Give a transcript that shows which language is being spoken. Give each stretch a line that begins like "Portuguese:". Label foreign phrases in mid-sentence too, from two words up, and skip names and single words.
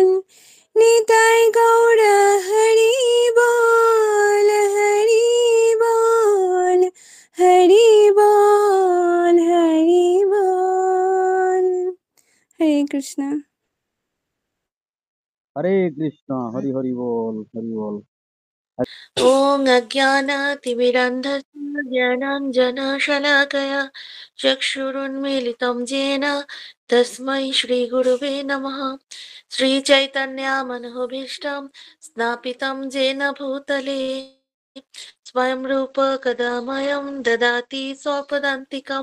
Bangla: নিতাই গৌর হরি বল, হরি বল, হরি বল, হরি বল। হরে কৃষ্ণ। হরে কৃষ্ণ, হরি হরি বল, হরি বল।
Sanskrit: ॐ अज्ञानतिमिरन्धस्य ज्ञानाञ्जनशलाकया चक्षुरुन्मीलितं येन तस्मै श्रीगुरुवे नमः। श्रीचैतन्यमनोभीष्टं स्थापितं येन भूतले स्वयं रूप कदा मह्यं ददाति स्वपदान्तिकं।